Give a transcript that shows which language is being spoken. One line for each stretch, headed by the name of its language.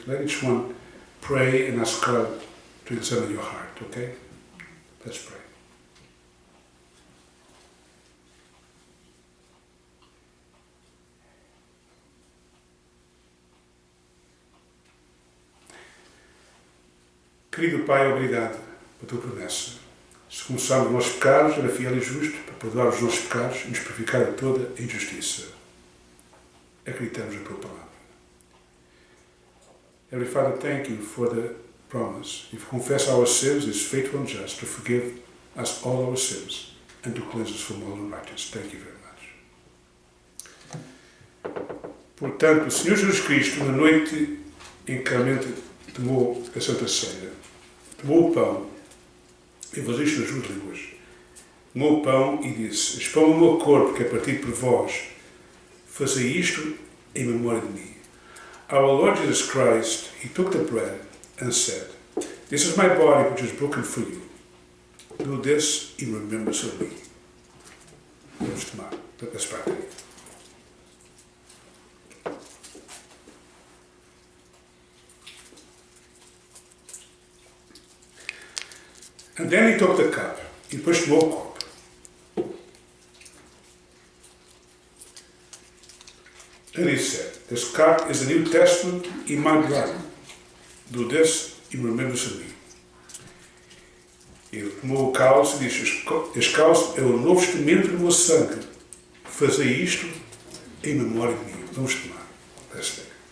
English: Let each one pray and ask God to examine your heart, okay? Let's pray.
Portuguese: Querido Pai, obrigado pela tua promessa Se confessarmos os nossos pecados, era fiel e justo para perdoar os nossos pecados e nos purificar de toda a injustiça. Acreditamos na tua palavra.
English: Heavenly Father, thank you for the promise. If we confess our sins, He is faithful and just to forgive us all our sins and to cleanse us from all unrighteousness. Thank you very much.
Portuguese: Portanto, o Senhor Jesus Cristo, na noite em que realmente tomou a Santa Ceia, tomou o pão, eu vou dizer isto nas duas línguas, tomou o pão e disse: este pão é o meu corpo que é partido por vós, fazei isto em memória de mim.
English: Our Lord Jesus Christ, He took the bread and said, this is my body which is broken for you. Do this in remembrance of me.
Portuguese: Vamos tomar.
English: Let's partake. And then He took the cup.
Portuguese: E depois tomou o copo.
English: And He said, this cup is the New Testament in my blood. Do this in remembrance of me.
Portuguese: Ele tomou o cálice e disse: este cálice é o novo testamento do meu sangue. Fazei isto em memória de mim. Vamos tomar.
English: Let's take.